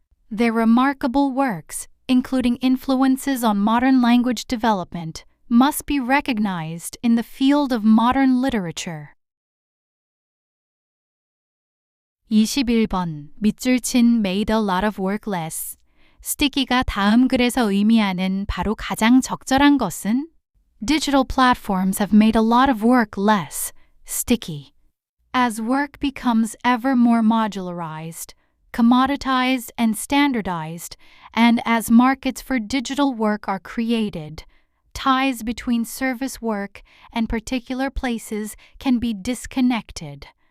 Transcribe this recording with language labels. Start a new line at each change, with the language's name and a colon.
English: Their remarkable works, including influences on modern language development, must be recognized in the field of modern literature.
Korean: 21번. 밑줄 친
English: made a lot of work less.
Korean: 스티키가 다음 글에서 의미하는 바로 가장 적절한 것은?
English: Digital platforms have made a lot of work less sticky. As work becomes ever more modularized, commoditized, and standardized, and as markets for digital work are created, ties between service work and particular places can be disconnected.